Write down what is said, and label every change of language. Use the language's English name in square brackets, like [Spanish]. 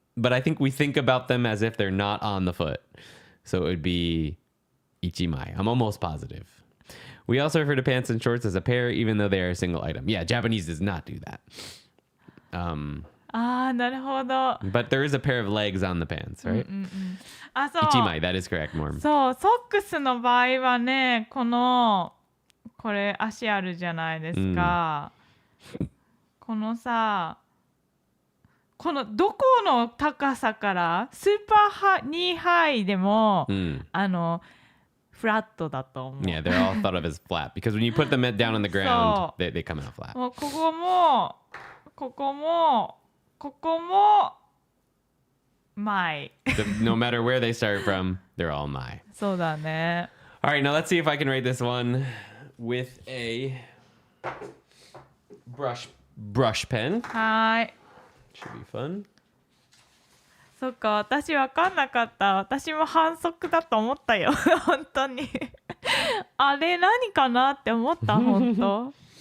[English] But I think we think about them as if they're not on the foot. So it would be ichimai. I'm almost positive. We also refer to pants and shorts as a pair, even though they are a single item. Yeah, Japanese does not do that. [Japanese] なるほど。 [English] But there is a pair of legs on the pants, right? [Japanese] そう。 [English] Ichimai, that is correct, Norm. [Japanese] そう、ソックスの場合はね、これ足あるじゃないですか。このさ、このどこの高さからスーパーニーハイでも、フラットだと思う。 [English] Yeah, they're all thought of as flat because when you put them down on the ground, they come out flat. [Japanese] もうここもここもここも前。 [English] No matter where they start from, they're all my. [Japanese] そうだね。 [English] All right, now let's see if I can rate this one with a brush pen. [Japanese] はい。 [English] Should be fun. [Japanese] そっか、私分かんなかった。私も反則だと思ったよ。本当に。あれ何かなって思った、本当。